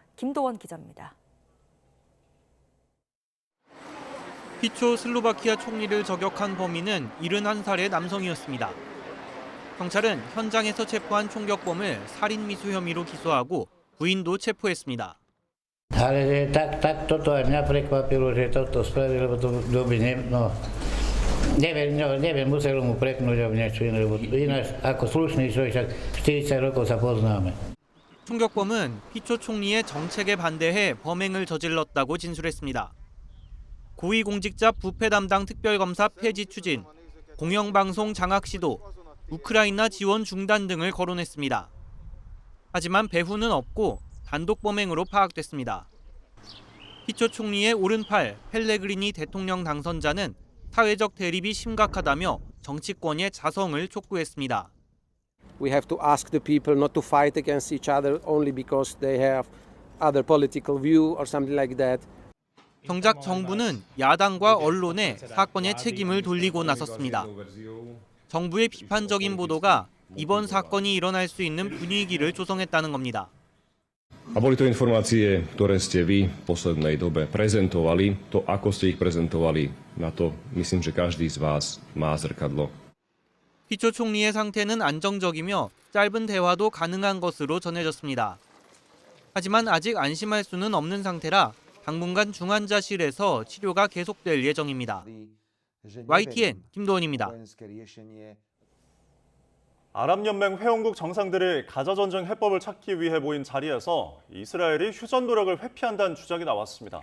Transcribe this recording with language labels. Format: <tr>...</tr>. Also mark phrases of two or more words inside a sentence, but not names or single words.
<ko>김도원 기자입니다. 피초 슬로바키아 총리를 저격한 범인은 71살의 남성이었습니다. 경찰은 현장에서 체포한 총격범을 살인미수 혐의로 기소하고 부인도 체포했습니다.</ko> <sk>Ale tak toto aj mňa prekvapilo, že toto spravili, lebo to by neviem, muselo mu preknúť alebo niečo iné, lebo ináč ako slušný človek, však 40 rokov sa poznáme.</sk> <ko>총격범은 피초 총리의 정책에 반대해 범행을 저질렀다고 진술했습니다. 고위공직자 부패 담당 특별검사 폐지 추진, 공영방송 장악 시도, 우크라이나 지원 중단 등을 거론했습니다. 하지만 배후는 없고 단독 범행으로 파악됐습니다. 피초 총리의 오른팔 펠레그리니 대통령 당선자는 사회적 대립이 심각하다며 정치권의 자성을 촉구했습니다.</ko> <en>We have to ask the people not to fight against each other only because they have other political view or something like that.</en> <ko>정작 정부는 야당과 언론에 사건의 책임을 돌리고 나섰습니다. 정부의 비판적인 보도가 이번 사건이 일어날 수 있는 분위기를 조성했다는 겁니다.</ko> <sk>A boli to informácie, ktoré ste vy v poslednej dobe prezentovali. To, ako ste ich prezentovali, na to myslím, že každý z vás má zrkadlo.</sk> <ko>피초 총리의 상태는 안정적이며 짧은 대화도 가능한 것으로 전해졌습니다. 하지만 아직 안심할 수는 없는 상태라 당분간 중환자실에서 치료가 계속될 예정입니다. YTN 김도원입니다. 아랍연맹 회원국 정상들이 가자 전쟁 해법을 찾기 위해 모인 자리에서 이스라엘이 휴전 노력을 회피한다는 주장이 나왔습니다.</ko>